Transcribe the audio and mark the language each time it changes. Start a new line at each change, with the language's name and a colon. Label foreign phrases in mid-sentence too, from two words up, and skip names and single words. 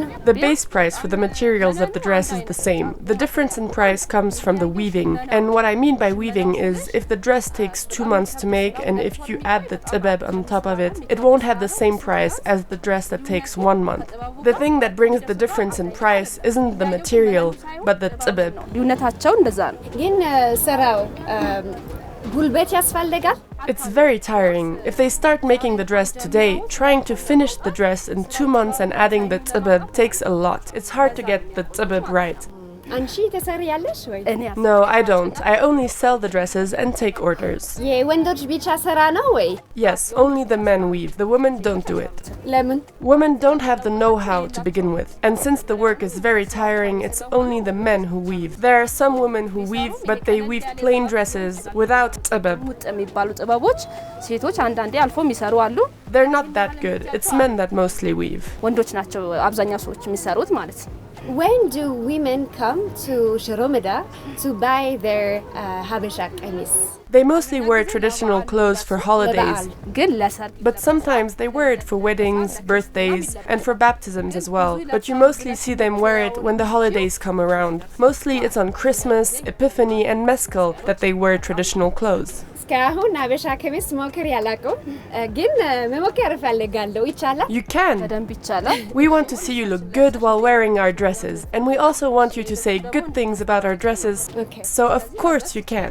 English: The base price for the materials of the dress is the same. The difference in price comes from the weaving. And what I mean by weaving is if the dress takes 2 months to make and if you add the ጥበብ on top of it, it won't have the same price as the dress that takes 1 month. The thing that brings the difference in price isn't the material, but the ጥበብ.
Amharic: ልዩነታቸው እንደዛ ነው። ግን ስራው ጉልበት ያስፈልጋል?
English: It's very tiring. If they start making the dress today, trying to finish the dress in 2 months and adding the ጥበብ takes a lot. It's hard to get the ጥበብ right.
Amharic: አንቺ ተሰሪያለሽ ወይ?
English: No, I don't. I only sell the dresses and take orders.
Amharic: የወንዶች ብቻ ስራ ነው ወይ?
English: Yes, only the men weave. The women don't do it.
Amharic: ለምን?
English: Women don't have the know-how to begin with. And since the work is very tiring, it's only the men who weave. There are some women who weave, but they weave plain dresses without ጥበብ.
Amharic: የሚባሉ ጥበቦች ሴቶች አንዳንዴ አልፎ የሚሰሩ አሉ።
English: They're not that good. It's men that mostly weave.
Amharic: ወንዶች ናቸው አብዛኛው ሰዎች የሚሰሩት ማለት ነው።
English: When do women come to Shiro meda to buy their Habesha qamis? They mostly wear traditional clothes for holidays. But sometimes they wear it for weddings, birthdays, and for baptisms as well. But you mostly see them wear it when the holidays come around. Mostly it's on Christmas, Epiphany, and Meskel that they wear traditional clothes.
Amharic: እስካሁን ሀበሻ ቀሚስ ሞክሬ አላውቅም ግን መሞከር እፈልጋለሁ ይቻላል?
English: You can.
Amharic: በደንብ ይቻላል።
English: We want to see you look good while wearing our dresses, and we also want you to say good things about our dresses. Okay. So of course you can.